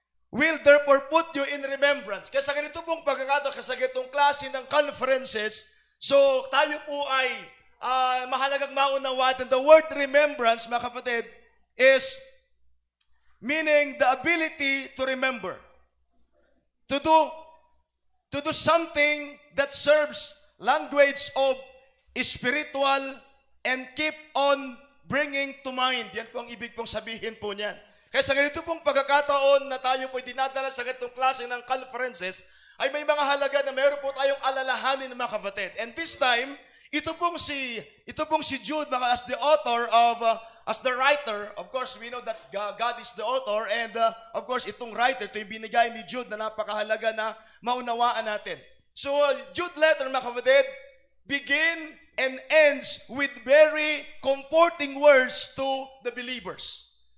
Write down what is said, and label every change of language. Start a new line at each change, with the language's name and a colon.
English: Will therefore put you in remembrance.
Filipino: Kaya sa ganito pong pagkakataon, kasi sa ganitong klase ng conferences, so tayo po ay mahalagang maunawaan.
English: The word remembrance, mga kapatid, is meaning the ability to remember. To do something that serves language of spiritual and keep on bringing to mind.
Filipino: Yan po ang ibig pong sabihin po niyan. Kaya sa ganito pong pagkakataon na tayo po dinadala sa ganitong klase ng conferences, ay may mga halaga na meron po tayong alalahanin ng mga kapatid.
English: And this time,
Filipino: ito pong si
English: Jude, as the author of, as the writer, of course, we know that God is the author, and of course,
Filipino: itong
English: writer,
Filipino: ito yung binigay ni Jude na napakahalaga na maunawaan natin.
English: So, Jude letter,
Filipino: mga kapatid,
English: begin and ends with very comforting words to the believers.